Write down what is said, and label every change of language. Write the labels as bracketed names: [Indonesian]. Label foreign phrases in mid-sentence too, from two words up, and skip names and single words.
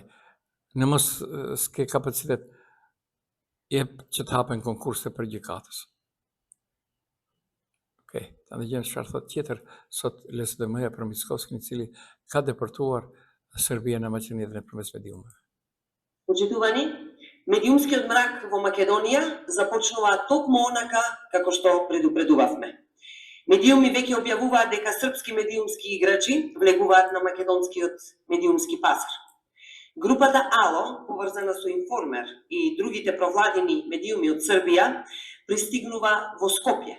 [Albanian] Në mos s'ke kapacitet, jep që të hapen konkurse për gjikatës. Okej, ta ndëgjëm çfarë thot tjetër sot LSDM-ja për Mickovskin, i cili ka deportuar Serbia në Maqedoni dhe nëpërmes mediumeve. [Macedonian] Почитувани, медиумскиот мрак во Македонија започнува токму онака како што предупредувавме. Медиуми веќе објавуваат дека српски медиумски играчи влегуваат на македонскиот медиумски пазар. Групата АЛО, поврзана со Информер и другите провладени медиуми од Србија, пристигнува во Скопје.